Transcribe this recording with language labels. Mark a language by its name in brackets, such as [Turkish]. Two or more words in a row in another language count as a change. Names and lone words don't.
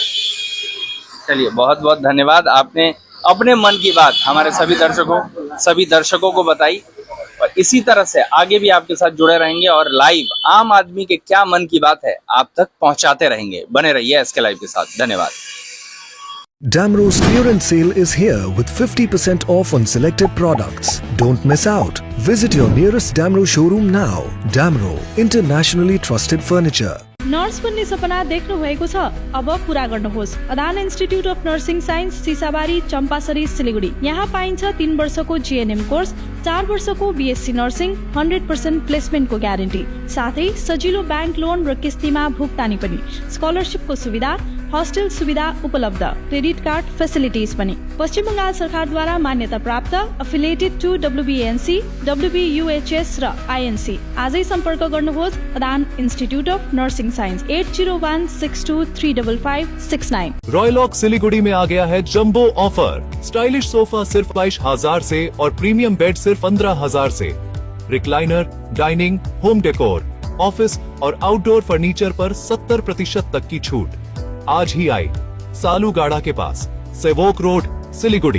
[Hindi] चलिए, बहुत बहुत धन्यवाद, आपने अपने मन की बात हमारे सभी दर्शकों को बताई, और इसी तरह से आगे भी आपके साथ जुड़े रहेंगे और लाइव आम आदमी के क्या मन की बात है आप तक पहुंचाते रहेंगे। बने रहिए SK लाइव के साथ। धन्यवाद। [English] Damro's clearance sale is here with 50% off on selected products. Don't miss out. Visit your nearest Damro showroom now. Damro, internationally trusted furniture. [Nepali] नर्स बन्ने सपना देख्नु भएको छ? अब पूरा गर्नुहोस्। अदान इन्स्टिट्युट अफ नर्सिङ साइन्स सिसाबारी चम्पासरी सिलिगुडी। यहाँ पाइन्छ 3 वर्षको [English] GNM course, [Nepali] 4 वर्षको [English] BSc nursing, [Nepali] 100% प्लेसमेन्टको ग्यारेन्टी, साथै सजिलो ब्याङ्क लोन र किस्तीमा भुक्तानी पनि, स्कलरसिपको सुविधा, हस्टेल सुविधा उपलब्ध, [English] credit card facilities [Nepali] पनि। पश्चिम बंगाल सरकारद्वारा मान्यता प्राप्त, [English] affiliated to [Nepali] WBNC, WBUHS र INC। आजै सम्पर्क गर्नुहोस् अदान इन्स्टिट्युट अफ नर्सिङ साइन्स 8016235569। [Hindi] रॉयलॉक सिलीगुड़ी में आ गया है [English] jumbo offer. stylish sofa [Hindi] सिर्फ 22,000 से और [English] premium bed [Hindi] सिर्फ 15,000 से। रिक्लाइनर, डाइनिंग, [English] home decor, [Hindi] ऑफिस और [English] outdoor furniture [Hindi] पर 70% तक की छूट। आज ही आए सालूगाड़ा के पास, सेवोक रोड, सिलीगुड़ी।